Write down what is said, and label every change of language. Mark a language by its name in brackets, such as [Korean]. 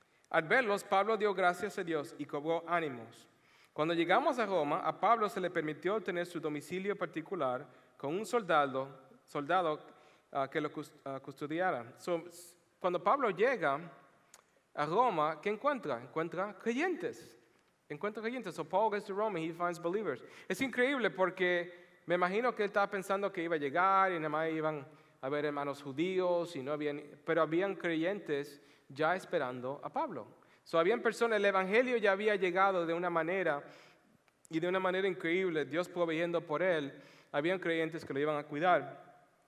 [Spanish] Al verlos, Pablo dio gracias a Dios y cobró ánimos. Cuando llegamos a Roma, a Pablo se le permitió tener su domicilio particular con un soldado que lo custodiara. Cuando Pablo llega a Roma, ¿qué encuentra? Encuentra creyentes. [English] So Paul goes to Rome and he finds believers. [Spanish] Es increíble porque me imagino que él estaba pensando que iba a llegar y nada más iban a haber hermanos judíos, pero habían creyentes ya esperando a Pablo. Habían personas, el evangelio ya había llegado de una manera y de una manera increíble, Dios proveyendo por él, habían creyentes que lo iban a cuidar.